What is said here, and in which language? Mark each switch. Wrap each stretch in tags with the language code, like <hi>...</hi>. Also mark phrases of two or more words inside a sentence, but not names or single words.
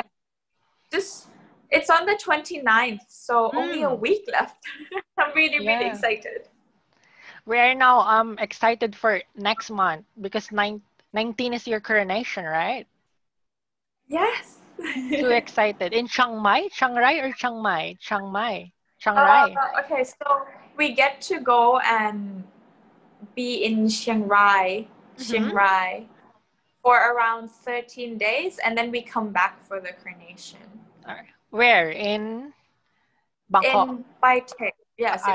<en>Just, it's on the 29th, so only a week left. I'm really, really Yeah. excited. We are now excited for next month because 19 is your coronation, right? Yes. Too excited. In Chiang Mai? Chiang Rai or Chiang Mai? Chiang Mai. Chiang Rai. Okay, so we get to go and be in Chiang Rai for around 13 days, and then we come back for the coronation. Where? In Bangkok? In Bangkok. Yes, in</en>